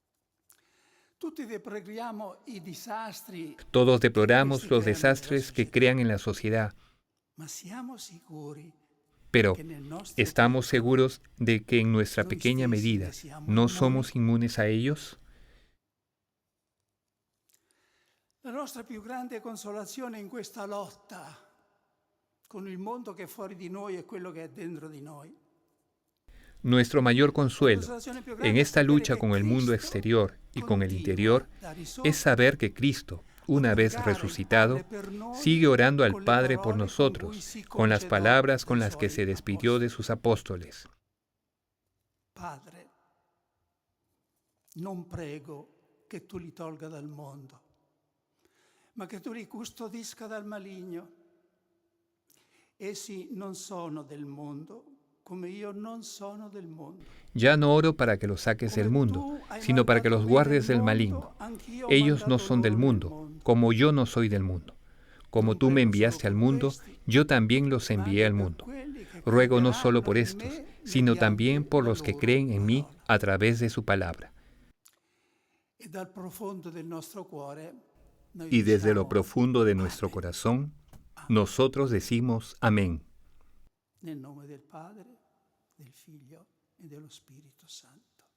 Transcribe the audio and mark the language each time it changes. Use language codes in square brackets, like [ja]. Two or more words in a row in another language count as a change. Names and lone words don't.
[es] Todos deploramos los desastres que crean en la sociedad, pero ¿estamos seguros de que en nuestra pequeña medida no somos inmunes a ellos? [it] La nostra più grande consolazione in questa lotta con il mondo che è fuori di noi e quello che è dentro di noi. [es] Nuestro mayor consuelo en esta lucha con el mundo exterior y con el interior es saber que Cristo, una vez resucitado, sigue orando al Padre por nosotros, con las palabras con las que se despidió de sus apóstoles. [it] Padre, non prego che tu li tolga dal mondo, ma che tu li custodisca dal maligno. Essi non sono del mondo, come io non sono del mondo. [es] Ya no oro para que los saques del mundo, sino para que los guardes del maligno. Ellos no son del mundo, como yo no soy del mundo. Como tú me enviaste al mundo, yo también los envié al mundo. Ruego no solo por estos, sino también por los que creen en mí a través de su palabra. Y desde lo profundo de nuestro corazón, nosotros decimos amén. [it] Nel nome del Padre, del Figlio e dello Spirito Santo.